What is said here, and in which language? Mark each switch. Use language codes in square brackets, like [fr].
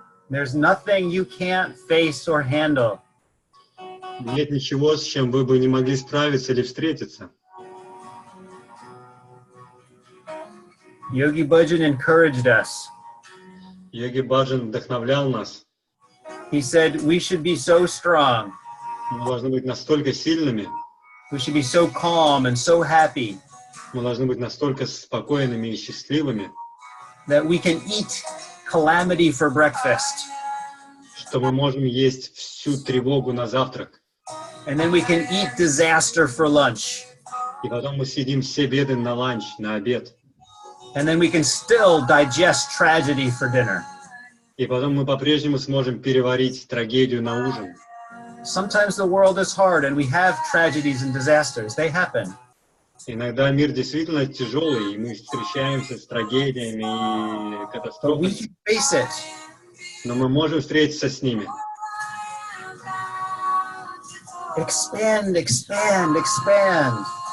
[en] There's nothing you can't face or handle. [ru] Нет ничего, с чем вы бы не могли справиться или встретиться. [en] Yogi Bhajan encouraged us. [ru] Йоги Баджан вдохновлял нас. [en] He said we should be so strong. [ru] Мы должны быть настолько сильными, [en] We should be so calm and so happy [ru] мы должны быть настолько спокойными и счастливыми, [en] that we can eat calamity for breakfast. [ru] что мы можем есть всю тревогу на завтрак. [en] And then we can eat disaster for lunch. [ru] И потом мы съедим все беды на ланч, на обед. [en] And then we can still digest tragedy for dinner. [ru] И потом мы по-прежнему сможем переварить трагедию на ужин. [en] Sometimes the world is hard and we have tragedies and disasters. They happen. [ru] Иногда мир действительно тяжелый, и мы встречаемся с трагедиями и [en] But we [ru] катастрофами, [en] can face it. [ru] но мы можем встретиться с ними. [en] Expand, expand, expand.